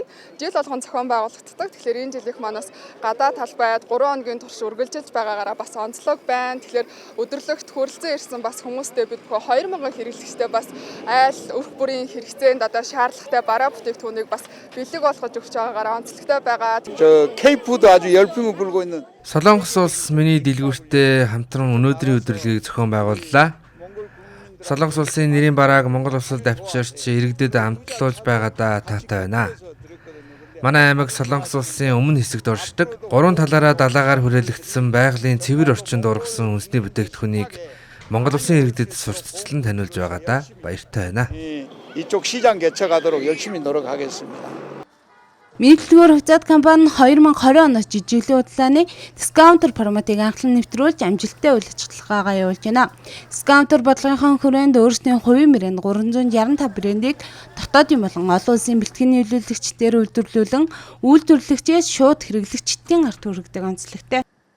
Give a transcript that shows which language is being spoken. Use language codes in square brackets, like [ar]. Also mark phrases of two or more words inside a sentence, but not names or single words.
[mn] Жил болгон зохион байгуулагддаг. Тэгэхээр энэ жилийнх маань бас гадаа талбайд 3 хоногийн турш үргэлжилж байгаагаараа бас онцлог байна. Тэгэхээр өдрлөгт хүрэлцэн ирсэн бас хүмүүстэй бид 2000 хэрэглэгчтэй бас айл өрх бүрийн хэрэгцээнд одоо шаардлагатай бараа бүтээгдэхүүнийг бас бэлэг болгож өгч байгаагаараа онцлогтой байна. [ko] K-food 아주 열풍을 불고 있는 [mn] Солонгос улс миний дэлгүүртээ хамтран өнөөдрийн өдрөлгийг зохион байгууллаа. Солонгос улсын нэрийн барааг Монгол улсад авчирч иргэдэд амтлуулж байгаадаа таатай байна. Манай аймаг Солонгос улсын өмнө хэсэгт оршдог. Гурван талаараа далаагаар хүрээлэгдсэн байгалийн цэвэр орчинд ургасан үндэсний бүтээгдэхүүнийг Монгол улсын иргэдэд сурталчлан таниулж байгаадаа баяртай байна. [ko] 이쪽 시장 개척하도록 열심히 노력하겠습니다. [mn] Миний дэлгүүр хувьцаат компани 2020 оноос жижиглэн удалааны дискаунтер форматыг анхлан нэвтрүүлж амжилттай үйл ажиллагаагаа явуулж байна. Дискаунтер бодлогынхон хүрээнд өөрсдийн хувийн брэнд 365 брендийг дотоодын болон олон улсын бэлтгэний нийлүүлэгчдээр үйлдвэрлүүлэн үйлдвэрлэгчээс шууд хэрэглэгчдийн ард хүргэдэг онцлогтой.